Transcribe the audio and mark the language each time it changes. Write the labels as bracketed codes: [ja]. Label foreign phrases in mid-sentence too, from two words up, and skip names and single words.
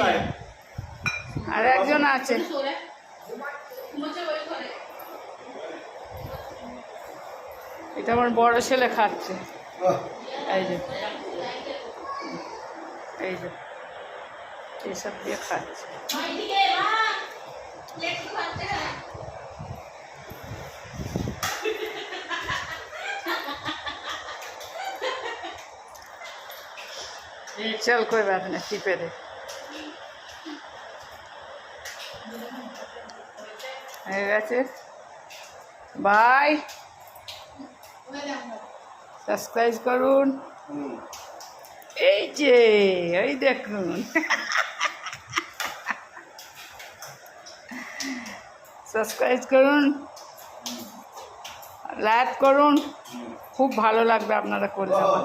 [bn] আর একজন আছে, এটা আমার বড় ছেলে খাচ্ছে। এই যে এই যে এইসব দিয়ে খাচ্ছে। [hi] चल कोई बात नहीं, टिपे दे। [bn] হয়ে গেছে, বাই, সাবস্ক্রাইব করুন। এই যে এই দেখুন, সাবস্ক্রাইব করুন, লাইক করুন, খুব ভালো লাগবে আপনারা করলে।